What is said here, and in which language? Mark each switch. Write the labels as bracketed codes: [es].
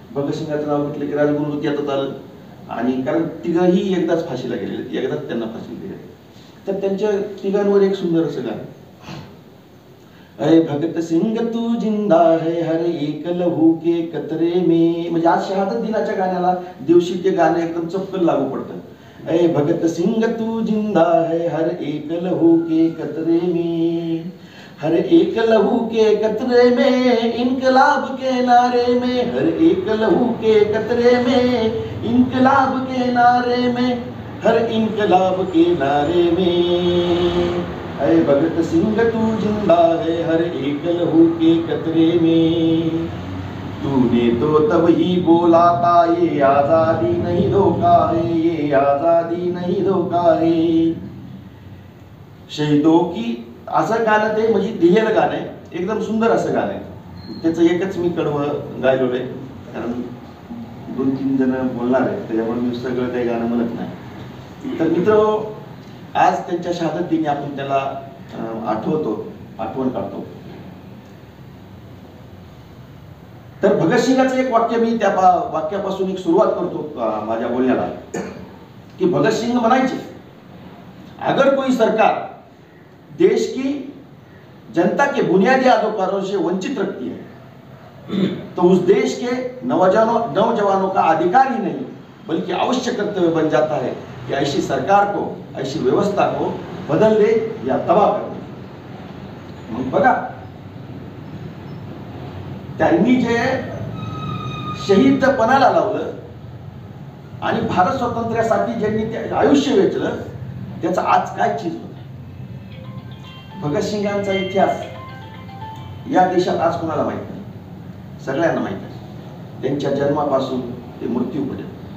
[mr] भगतसिंगाचं नाव घेतलं की राजगुरू यातच आलं, आणि कारण तिघही एकदाच फाशीला गेलेले, एकदाच त्यांना फाशी दिली। तर त्यांच्या तिघांवर एक सुंदर असं गाणं, [hi] अरे भगत सिंग तू जिंदा है हर एक लहू के कतरे में, [mr] म्हणजे आज शहादत दिनाच्या गाण्याला दिवशी ते गाणं एकदम चपकन लागू पडतं। [hi] अरे भगत सिंग तू जिंदा है हर एक लहू के कतरे में, हर एक लहू के कतरे में इनकलाब के नारे में, हर एक लहू के कतरे में इनकलाब के नारे में, हर इनकलाब के नारे में, अरे भगत सिंह तू जिंदा है हर एक लहू के कतरे में, तूने तो तब ही बोला था ये आजादी नहीं धोखा है, ये आजादी नहीं धोखा है, शहीदों की। [mr] असं गाणं ते म्हणजे लिहिलेलं गाणं आहे, एकदम सुंदर असं गाणं आहे। त्याचं एकच मी कडवं गायलेलं आहे, कारण 2-3 जण बोलणार आहेत, त्याच्यामुळे मी सगळं काही गाणं म्हणत नाही। तर मित्र, आज त्यांच्या शहादत दिनी आपण त्याला आठवण काढतो। तर भगतसिंगाचं एक वाक्य, मी त्या वाक्यापासून एक सुरुवात करतो माझ्या बोलण्याला, की भगतसिंग म्हणायचे, [hi] अगर कोई सरकार देश की जनता के बुनियादी अधिकारों से वंचित रखती है तो उस देश के नौजवानों का अधिकार ही नहीं बल्कि आवश्यक कर्तव्य बन जाता है कि ऐसी सरकार को, ऐसी व्यवस्था को बदल दे या तबाह कर दे। [mr] मग बघा, त्यांनी जे शहीदपणाला लावलं आणि भारत स्वातंत्र्यासाठी ज्यांनी ते आयुष्य वेचलं, त्याचा आज काय चीज होत। भगतसिंगांचा इतिहास या देशात आज कोणाला माहित नाही, सगळ्यांना माहित आहे, त्यांच्या जन्मापासून ते मृत्यूपर्यंत।